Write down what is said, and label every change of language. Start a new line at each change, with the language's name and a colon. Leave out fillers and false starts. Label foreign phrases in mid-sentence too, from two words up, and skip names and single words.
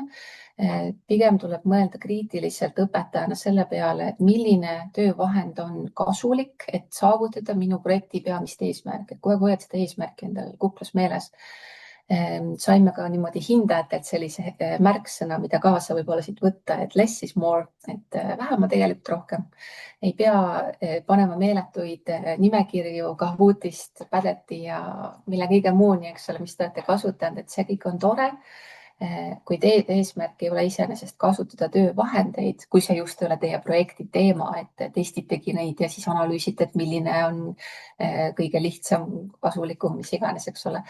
Estonian: Pigem tuleb mõelda kriitiliselt õpetajana selle peale, et milline töövahend on kasulik, et saavutada minu projekti peamist eesmärki, et kogu aeg hoiad seda eesmärki endal kuklas meeles. Saime ka niimoodi hindajatelt sellise märksõna, mida kaasa võib-olla siit võtta, et
English: less is more,
Estonian: et vähem on tegelikult rohkem. Ei pea panema meeletuid nimekirju Kahootist, Padleti ja mille kõige muuni, eks ole, mis te olete kasutanud, et see kõik on tore. Kuid eesmärk ei ole iseenesest kasutada töövahendeid, kui see just ei ole teie projekti teema, et testitegi neid ja siis analüüsite, et milline on kõige lihtsam, kasulikum, mis iganes, eks ole.